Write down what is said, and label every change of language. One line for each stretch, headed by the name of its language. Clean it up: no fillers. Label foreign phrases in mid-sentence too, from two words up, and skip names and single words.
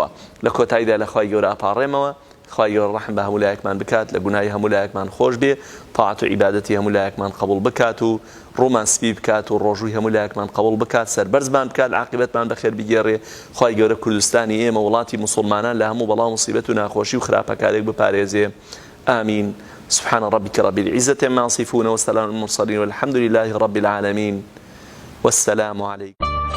Central Kurdish: لە کۆتاییدا لە خوای گەورە ئاپاڕێمەوە خوای گەورە ڕەحم بە هەموو لایەکمان بکات لە گوناهی هەموو لایەکمان خۆش بێ تاعەت و عیبادەتی هەموو لایەکمان قبوڵ بکات و ڕوومان سپی بکات و ڕۆژووی هەموو لایەکمان قبوڵ بکات سەربەرزمان بکات عاقبەتمان بەخێر بگێڕێ خوای گەورە کوردستانی ئێمە وڵاتی موسڵمانان لە هەموو بەڵا و مصیبەت و ناخۆشی و خراپەکارێک بپارێزێ
Arabic: آمين سبحان ربك رب العزة عما يصفون وسلام على المرسلين والحمد لله رب العالمين والسلام عليكم